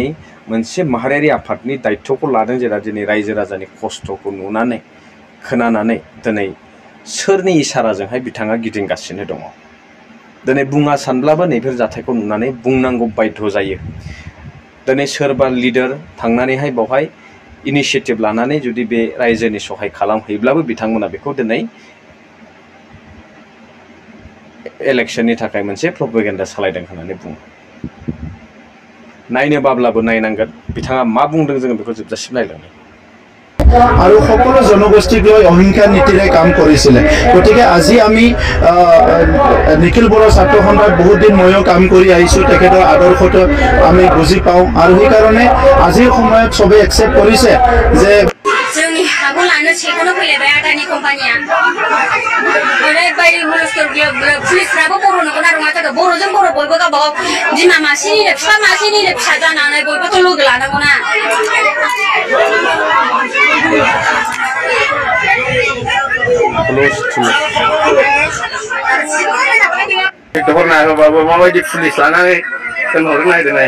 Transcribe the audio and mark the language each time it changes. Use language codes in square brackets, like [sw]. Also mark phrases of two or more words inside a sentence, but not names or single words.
[brx] मोनसे माहारियारि आफादनि दायित्वखौ लादों जेला दिनै रायजो राजानि खस्थ'खौ नुनानै खोनानानै दिनै सोरनि इसाराजोंहाय बिथाङा गिदिंगासिनो दङ दिनै बुङा सानब्लाबो नैफोर जाथायखौ नुनानै बुंनांगौ बाध्य जायो दिनै सोरबा लिडार थांनानैहाय बावहाय इनिशियेटिभ लानानै जुदि बे रायजोनि सहाय खालामहैब्लाबो बिथांमोना बेखौ दिनै इलेक्शननि थाखाय मोनसे प्रपेगेन्डा सालायदों होननानै बुङो नायनो बाब्लाबो नायनांगोन बिथाङा मा बुंदों जोङो बेखौ जोबजासिम नायलांनो [as] আৰু সকলো জনগোষ্ঠীক লৈ অহিংসা নীতিৰে কাম কৰিছিলে গতিকে আজি আমি নিখিল বড়ো ছাত্ৰ সন্থাত বহুত দিন ময়ো কাম কৰি আহিছোঁ তেখেতৰ আদৰ্শটো আমি বুজি পাওঁ আৰু সেইকাৰণে আজিৰ সময়ত সবে একচেপ্ট কৰিছে যে [brx] जोंनि हाखौ लानो सेखौनो फैलायबाय आदानि कम्पानिया ओरैबायदि पुलिसफ्राबो बर' नंगौना नङा जाखो बर'जों बर' बयबो गावबागाव बिमा मासेनिनो बिफा मासेनिनो फिसा जानानै बयबोथ' लोगो लानांगौना हरना होबाबो माबायदि पुलिस लानानै दोनहरनो नागिरनाय